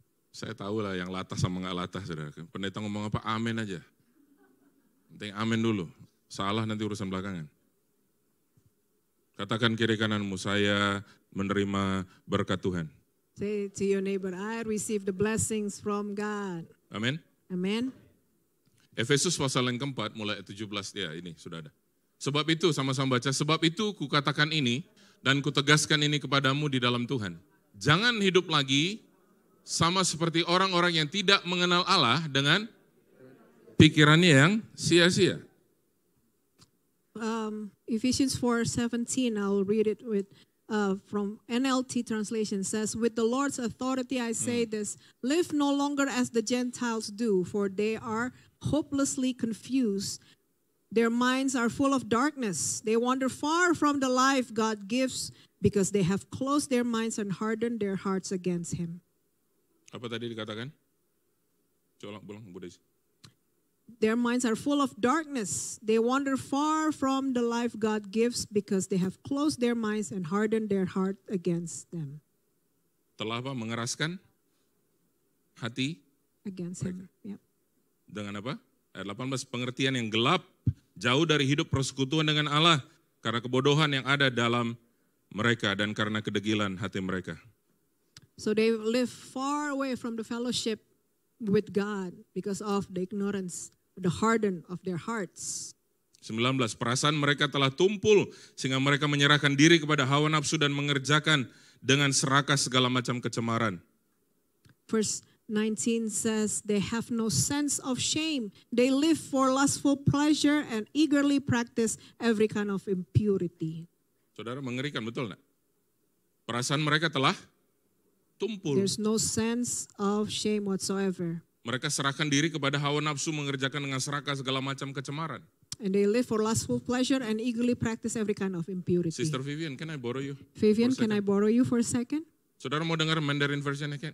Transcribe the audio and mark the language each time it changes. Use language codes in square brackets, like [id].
[id] Saya tahu lah yang latah sama nggak latah, saudara. Pendeta ngomong apa, amin aja. Penting amin dulu. Salah nanti urusan belakangan. Katakan kiri kananmu, saya menerima berkat Tuhan. [en] Say to your neighbor, I receive the blessings from God. [id] Amin. [en] Amen. [id] Efesus pasal yang keempat, mulai 17, ya ini sudah ada. Sebab itu, sama-sama baca, sebab itu kukatakan ini, dan kutegaskan ini kepadamu di dalam Tuhan. Jangan hidup lagi sama seperti orang-orang yang tidak mengenal Allah dengan pikirannya yang sia-sia. [en] Ephesians 4:17, I'll read it from NLT translation, says, with the Lord's authority I say this, live no longer as the Gentiles do, for they are hopelessly confused. Their minds are full of darkness. They wander far from the life God gives because they have closed their minds and hardened their hearts against Him. [id] Apa tadi dikatakan? Coba ulang, Bu Desi. [en] Their minds are full of darkness. They wander far from the life God gives because they have closed their minds and hardened their heart against them. [id] Telah apa? Mengeraskan hati [en] Against Him. Yep. [id] dengan apa? Ayat 18, pengertian yang gelap, jauh dari hidup persekutuan dengan Allah, karena kebodohan yang ada dalam mereka dan karena kedegilan hati mereka. [en] So they live far away from the fellowship with God because of the ignorance, the harden of their hearts. [id] 19, perasaan mereka telah tumpul sehingga mereka menyerahkan diri kepada hawa nafsu dan mengerjakan dengan serakah segala macam kecemaran. [en] Verse 19 says, they have no sense of shame. They live for lustful pleasure and eagerly practice every kind of impurity. [id] Saudara, mengerikan, betul enggak? Perasaan mereka telah tumpul. [en] There's no sense of shame whatsoever. [id] Mereka serahkan diri kepada hawa nafsu, mengerjakan dengan serakah segala macam kecemaran. [en] And they live for lustful pleasure and eagerly practice every kind of impurity. Sister Vivian, can I borrow you? Vivian, can I borrow you for a second? [id] Saudara mau dengar Mandarin version?